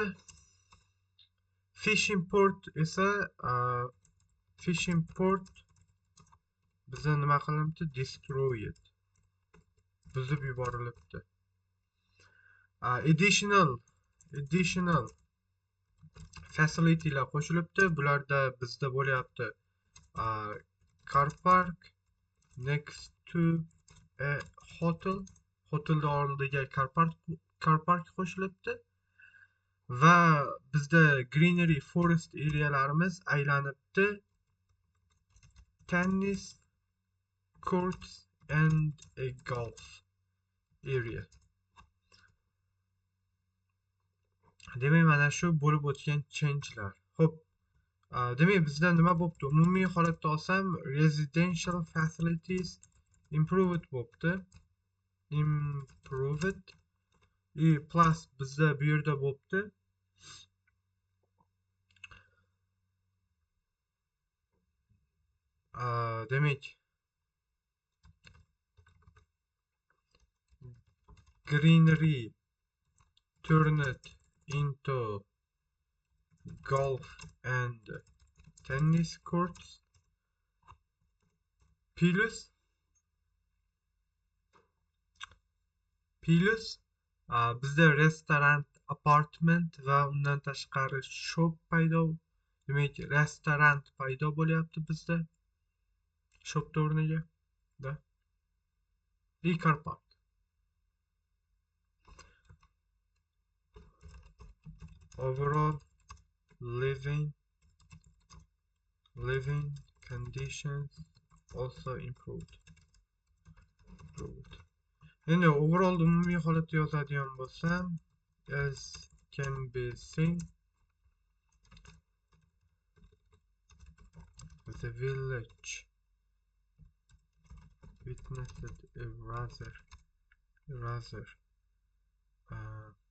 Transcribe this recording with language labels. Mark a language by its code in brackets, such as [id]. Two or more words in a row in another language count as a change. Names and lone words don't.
[en] Fishing port [uz] esa bizda nima qilinibdi? Destroyed. Buzib yuborilibdi. [en] Additional facilitylar [uz] qo'shilibdi. Bularda bizda bo'lyapti [en] car park next to a hotel. [uz] Hotelda oldiga [en] car park [uz] qo'shilibdi. Va bizda [en] greenery forest [uz] arealarimiz aylanibdi. [en] Tennis courts and a golf area. [uz] Demak, mana shu bo'lib o'tgan changelar. Xo'p, demak bizda nima bo'libdi? Umumiy holatda olsam, [en] residential facilities improved bo'libdi. [uz] Plus bizda bu yerda bo'libdi. Demak, [en] greenery turned into golf and tennis courts. [uz] Plus bizda [en] restaurant, apartment [uz] va undan tashqari shop paydo. Demak, restaurant paydo bo'lyapti bizda. Shop o'rniga. [en] Car park. Overall living conditions also improved. [uz] Endi overall umumiy holatda yozadigan bo'lsam, [en] as can be seen, The village witnessed a uh,